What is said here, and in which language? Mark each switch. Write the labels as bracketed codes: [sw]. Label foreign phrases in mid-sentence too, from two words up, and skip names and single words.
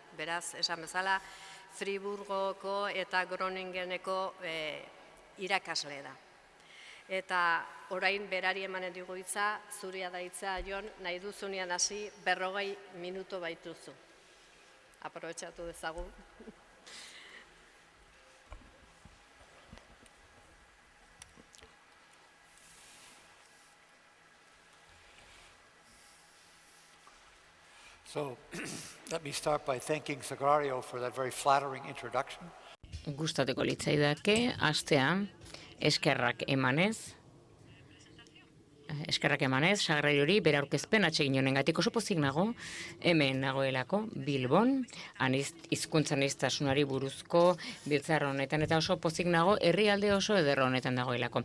[eu] Beraz, esan bezala, Friburgoko eta Groningeneko irakasle da. Eta orain berari emanen digu hitza, zuria da hitza, Jon, nahi duzunean hasi 40 minutu baituzu. Aprobetxatu dezagun. [en] So, let me start by thanking Sagrario for that very flattering introduction. [eu] Gustateko litzaidake, hastea, eskerrak emanez, Sagrariori bere aurkezpen atsegin honengatik oso pozik nago, hemen nagoelako Bilbon, hizkuntza aniztasunari buruzko biltzar honetan, eta oso pozik nago herrialde oso eder honetan dagoelako.